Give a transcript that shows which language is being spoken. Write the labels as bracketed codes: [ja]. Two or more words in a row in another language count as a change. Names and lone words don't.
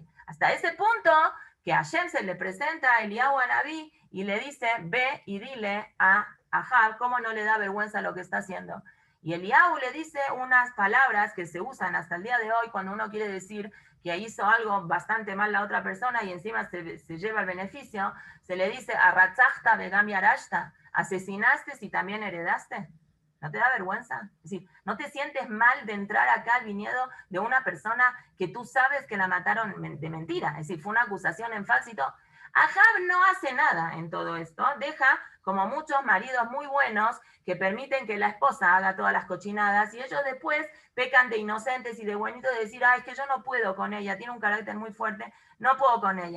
[es] Hasta ese punto que a Hashem se le presenta a Eliyahu Anabí y le dice, ve y dile a Ahab cómo no le da vergüenza lo que está haciendo. Y Eliyahu le dice unas palabras que se usan hasta el día de hoy cuando uno quiere decir que hizo algo bastante mal la otra persona y encima se lleva el beneficio, se le dice, [he] הרצחת וגם ירשת, [es] asesinaste y también heredaste. ¿No te da vergüenza? Es decir, ¿no te sientes mal de entrar acá al viñedo de una persona que tú sabes que la mataron de mentira? Es decir, fue una acusación en falso y todo. Ahab no hace nada en todo esto, deja como muchos maridos muy buenos que permiten que la esposa haga todas las cochinadas y ellos después pecan de inocentes y de buenitos de decir, es que yo no puedo con ella, tiene un carácter muy fuerte, no puedo con ella.